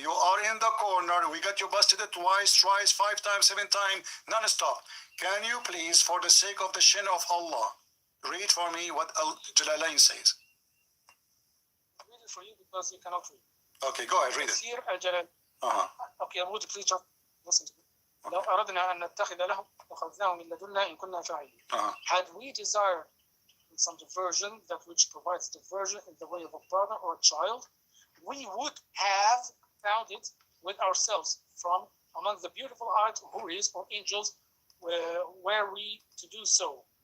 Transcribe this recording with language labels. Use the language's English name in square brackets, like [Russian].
[English] You are in the corner. We got you busted twice, 5 times, 7 times, non-stop. Can you please, for the sake of the shin of Allah, read for me what Jalalain says? I'll read it for you because you cannot read. Okay, go ahead, read it. Okay, would you please listen to me? [Arabic] لو أردنا أن نتخذ له أخذناه من لدنا إن كنا فاعلين. [English] Had we desired some diversion, that which provides diversion in the way of a brother or a child, we would have found it with ourselves from among the beautiful eyed houris or angels, were we to do so.